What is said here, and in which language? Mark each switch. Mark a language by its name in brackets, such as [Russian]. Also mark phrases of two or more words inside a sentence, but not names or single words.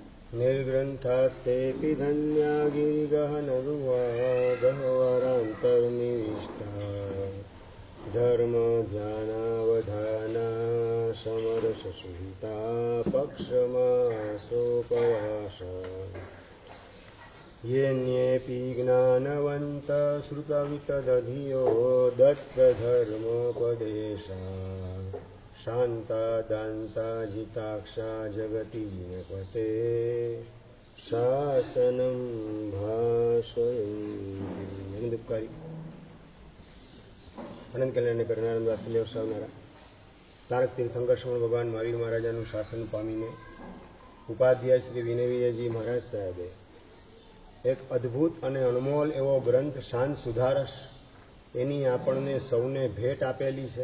[Sanskrit] निर्ग्रन्थास्तेऽपि धन्या गिरिगहनगुहा धर्मध्यानावधाना समरससुहिता पक्षमासोपवास येऽन्येऽपि ज्ञानवन्तः श्रुतवितदधियो दत्तधर्मोपदेशा शान्ता दान्ता जिताक्षा जगति जिनपते शासनं भाषयन्ति। [Gujarati] दुःखारी અનંત કલ્યાણને કરનાર વાત્સલ્ય વરસાવનારા તારક તીર્થંકર શ્રવણ ભગવાન મહાવીર મહારાજાનું શાસન પામીને ઉપાધ્યાય શ્રી વિનયજી મહારાજ સાહેબે એક અદ્ભુત અને અણમોલ એવો ગ્રંથ શાંત સુધારસ એની આપણને સૌને ભેટ આપેલી છે.